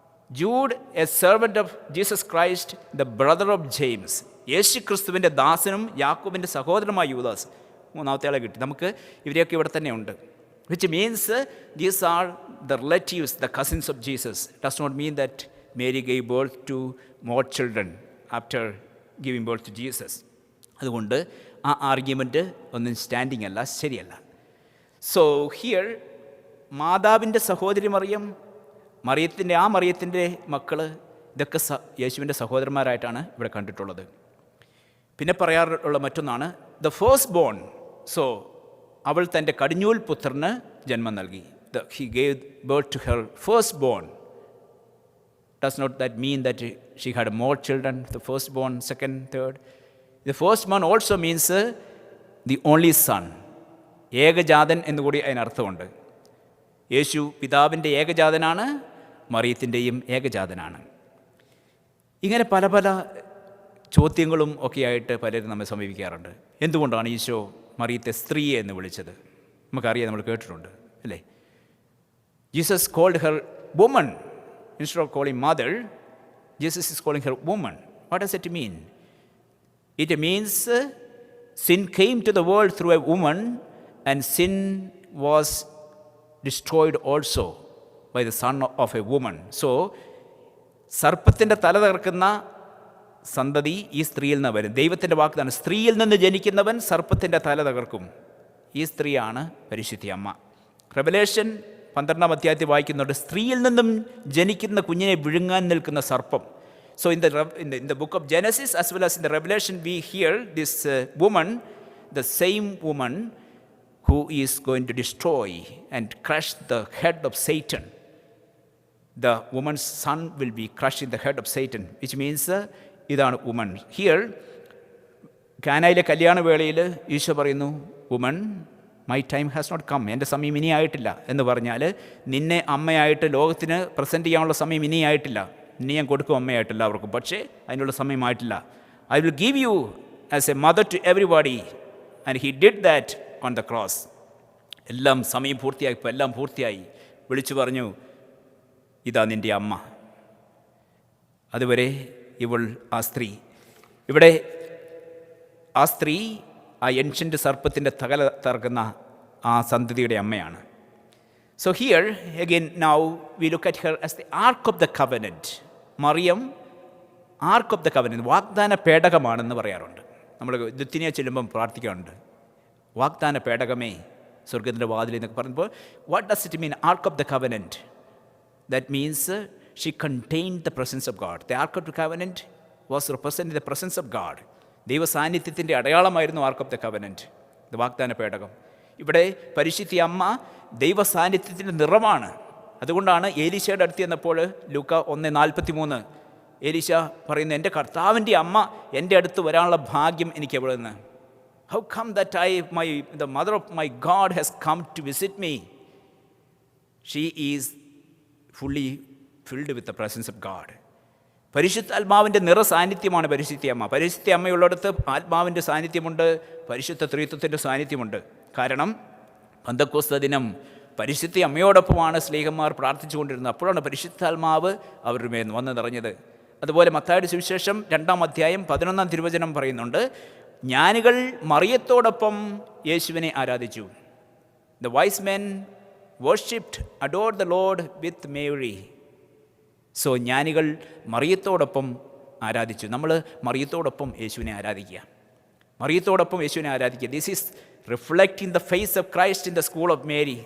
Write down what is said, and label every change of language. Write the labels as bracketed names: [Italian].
[English] Jude, a servant of Jesus Christ, the brother of James. [Malayalam] യേശു ക്രിസ്തുവിൻ്റെ ദാസനും യാക്കോബിൻ്റെ സഹോദരമായ യൂദാസ്. മൂന്നാമത്തെ ആളെ കിട്ടി. നമുക്ക് ഇവരെയൊക്കെ ഇവിടെ തന്നെ ഉണ്ട്. [English] Which means these are the relatives, the cousins of Jesus. Does not mean that Mary gave birth to more children after giving birth to Jesus. [Malayalam] അതുകൊണ്ട് ആ ആർഗ്യുമെൻ്റ് ഒന്നും സ്റ്റാൻഡിങ് അല്ല, ശരിയല്ല. സോ ഹിയർ മാതാവിൻ്റെ സഹോദരി മറിയത്തിൻ്റെ മക്കൾ, ഇതൊക്കെ യേശുവിൻ്റെ സഹോദരന്മാരായിട്ടാണ് ഇവിടെ കണ്ടിട്ടുള്ളത്. പിന്നെ പറയാറുള്ള മറ്റൊന്നാണ് ദ ഫസ്റ്റ് ബോൺ. സോ അവൾ തൻ്റെ കടിഞ്ഞൂൽ പുത്രന് ജന്മം നൽകി. [English] He gave birth to her firstborn. Does not that mean that she had more children, the firstborn, second, third? The firstborn also means the only son. [Malayalam] ഏകജാതൻ എന്നുകൂടി അതിനർത്ഥമുണ്ട്. യേശു പിതാവിൻ്റെ ഏകജാതനാണ്, മറിയത്തിൻ്റെയും ഏകജാതനാണ്. ഇങ്ങനെ പല പല ചോദ്യങ്ങളും ഒക്കെയായിട്ട് പലരും നമ്മെ സമീപിക്കാറുണ്ട്. എന്തുകൊണ്ടാണ് ഈശോ മറിയത്തെ സ്ത്രീയെ എന്ന് വിളിച്ചത്? നമുക്കറിയാം, നമ്മൾ കേട്ടിട്ടുണ്ട് അല്ലേ. [English] Jesus called her woman instead of calling mother. Jesus is calling her woman. What does it mean? It means sin came to the world through a woman and sin was destroyed also by the son of a woman. [Malayalam] So സർപ്പത്തിൻ്റെ തല തകർക്കുന്ന സന്തതി ഈ സ്ത്രീയിൽ നിന്ന് വരും. ദൈവത്തിൻ്റെ വാഗ്ദാനം, സ്ത്രീയിൽ നിന്ന് ജനിക്കുന്നവൻ സർപ്പത്തിൻ്റെ തല തകർക്കും. ഈ സ്ത്രീയാണ് പരിശുദ്ധി അമ്മ. റെവലേഷൻ 12-ാം അധ്യായത്തിൽ വായിക്കുന്നുണ്ട്, സ്ത്രീയിൽ നിന്നും ജനിക്കുന്ന കുഞ്ഞിനെ വിഴുങ്ങാൻ നിൽക്കുന്ന സർപ്പം. [English] So in the book of Genesis as well as in the Revelation, we hear this woman, the same woman who is going to destroy and crush the head of Satan. The woman's son will be crushing the head of Satan, which means ഇതാണ് woman. [Malayalam] Here കാനായിലെ കല്യാണവേളയിൽ ഈശോ പറയുന്നു, [English] woman my time has not come, [Malayalam] എൻ്റെ സമയം ഇനിയായിട്ടില്ല എന്ന് പറഞ്ഞാൽ നിന്നെ അമ്മയായിട്ട് ലോകത്തിന് പ്രസൻറ്റ് ചെയ്യാനുള്ള സമയം ഇനിയായിട്ടില്ല. ഇനി ഞാൻ കൊടുക്കും അമ്മയായിട്ട് എല്ലാവർക്കും, പക്ഷേ അതിനുള്ള സമയമായിട്ടില്ല. [English] I will give you as a mother to everybody and he did that on the cross. [Malayalam] എല്ലാം സമയം പൂർത്തിയായി, ഇപ്പോൾ എല്ലാം പൂർത്തിയായി. വിളിച്ചു പറഞ്ഞു, ഇതാ നിൻ്റെ അമ്മ. അതുവരെ ഇവൾ ആ സ്ത്രീ, ഇവിടെ ആ സ്ത്രീ ആ ഏൻഷ്യൻ്റ് സർപ്പത്തിൻ്റെ തകല തകർക്കുന്ന ആ സന്തതിയുടെ അമ്മയാണ്. [English] So here again now we look at her as the ark of the covenant. [Malayalam] Mariyam arc of the covenant, വാഗ്ദാന പേടകമാണെന്ന് പറയാറുണ്ട്. നമ്മൾ ദുത്തിനിയെ ചെല്ലുമ്പം പ്രാർത്ഥിക്കാറുണ്ട്, വാഗ്ദാന പേടകമേ സ്വർഗത്തിൻ്റെ വാതിൽ എന്നൊക്കെ പറയുമ്പോൾ [English] What does it mean ark of the covenant? That means she contained the presence of God. The Ark of the Covenant was representing the presence of God. [Malayalam] ദൈവ സാന്നിധ്യത്തിൻ്റെ അടയാളമായിരുന്നു ആർക്ക് ഓഫ് ദ കവനൻറ്റ്, വാഗ്ദാന പേടകം. ഇവിടെ പരിശുദ്ധി അമ്മ ദൈവ സാന്നിധ്യത്തിൻ്റെ നിറമാണ്. അതുകൊണ്ടാണ് ഏലീശയുടെ അടുത്ത് ചെന്നപ്പോൾ ലൂക്ക 1:43 ഏലീശ പറയുന്നു, എൻ്റെ കർത്താവിൻ്റെ അമ്മ എൻ്റെ അടുത്ത് വരാനുള്ള ഭാഗ്യം എനിക്ക് എവിടെ നിന്ന്? [English] How come that the mother of my God has come to visit me? She is fully filled with the presence of God. [Malayalam] പരിശുദ്ധാത്മാവിൻ്റെ നിറസാന്നിധ്യമാണ് പരിശുദ്ധി അമ്മ. പരിശുദ്ധി അമ്മയുള്ളിടത്ത് ആത്മാവിൻ്റെ സാന്നിധ്യമുണ്ട്, പരിശുദ്ധ ത്രിത്വത്തിൻ്റെ സാന്നിധ്യമുണ്ട്. കാരണം പെന്തക്കോസ്ത് ദിനം പരിശുദ്ധി അമ്മയോടൊപ്പമാണ് സ്ലീഹന്മാർ പ്രാർത്ഥിച്ചുകൊണ്ടിരുന്നത്. അപ്പോഴാണ് പരിശുദ്ധാത്മാവ് അവരുടെ മേൽ വന്ന് നിറഞ്ഞത്. അതുപോലെ മത്തായിയുടെ സുവിശേഷം 2-ാം അധ്യായം 11-ാം തിരുവചനം പറയുന്നുണ്ട്, ജ്ഞാനികൾ മറിയത്തോടൊപ്പം യേശുവിനെ ആരാധിച്ചു. [English] The wise men worshipped, adored the Lord with Mary. [Malayalam] So ജ്ഞാനികൾ മറിയത്തോടൊപ്പം ആരാധിച്ചു. നമ്മൾ മറിയത്തോടൊപ്പം യേശുവിനെ ആരാധിക്കുക, മറിയത്തോടൊപ്പം യേശുവിനെ ആരാധിക്കുക. [English] This is reflecting the face of Christ in the school of Mary.